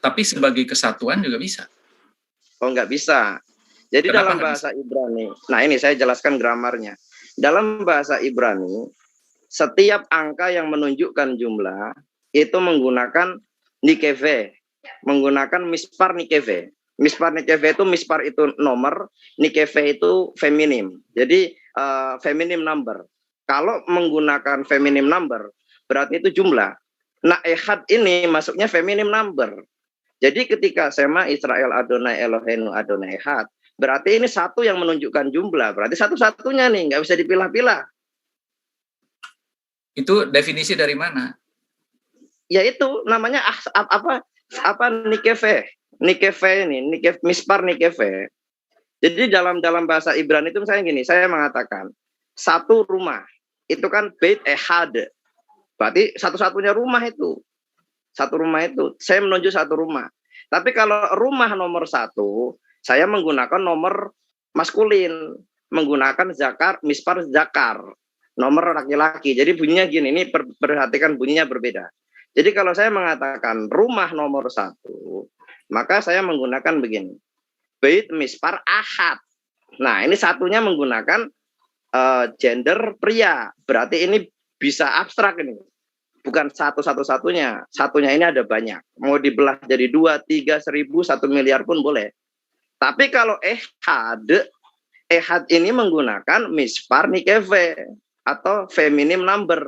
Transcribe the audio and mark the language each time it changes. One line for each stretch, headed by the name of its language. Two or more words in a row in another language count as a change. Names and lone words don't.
Indonesian: Tapi sebagai kesatuan juga bisa. Oh, nggak bisa. Jadi Kenapa dalam bahasa Ibrani, nah ini saya jelaskan gramarnya. Dalam bahasa Ibrani, setiap angka yang menunjukkan jumlah, itu menggunakan nikeve, menggunakan
Hebrew: mispar nikeve. מספר נקבה
Indonesian: itu, mispar itu nomor, nikeve itu feminim. Jadi feminim number. Kalau menggunakan feminim number, berarti itu jumlah. Nah, Ehad ini masuknya feminim number. Jadi ketika
Hebrew: שמע ישראל אדוני אלוהינו אדוני אחד,
Indonesian: berarti ini satu yang menunjukkan jumlah. Berarti satu-satunya nih, nggak bisa dipilah-pilah. Itu definisi dari mana? Ya itu namanya apa nikeve. Nikeve ini,
Hebrew: מספר נקבה.
Indonesian: Jadi dalam bahasa Ibrani itu misalnya gini, saya mengatakan satu rumah itu kan
Hebrew: בית אחד.
Indonesian: Berarti satu-satunya rumah itu. Satu rumah itu. Saya menunjuk satu rumah. Tapi kalau rumah nomor 1, saya menggunakan nomor maskulin. Menggunakan zakar,
Hebrew: מספר זכר.
Indonesian: Nomor laki-laki. Jadi bunyinya gini, ini perhatikan bunyinya berbeda. Jadi kalau saya mengatakan rumah nomor 1, maka saya menggunakan begini.
Hebrew: בית מספר אחד.
Indonesian: Nah, ini satunya menggunakan gender pria. Berarti ini bisa abstrak ini. Bukan satu-satunya. Satunya ini ada banyak. Mau dibelah jadi 2, 3, 1000, 1 miliar pun boleh. Tapi kalau ehad ini menggunakan
Hebrew: מספר נקבה
Indonesian: atau feminim number.